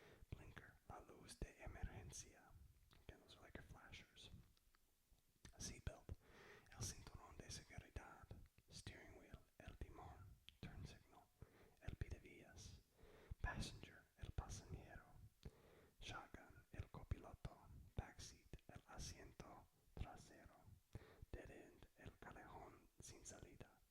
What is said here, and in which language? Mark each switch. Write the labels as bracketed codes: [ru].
[es] Blinker, la luz de emergencia. [en] Again, those are like your flashers. [es] Seatbelt, el cinturón de seguridad. Steering wheel, el timón. Turn signal, el pidevías. Passenger, el pasajero. Shotgun, el copiloto. Backseat, el asiento trasero. Dead end, el callejón sin salida.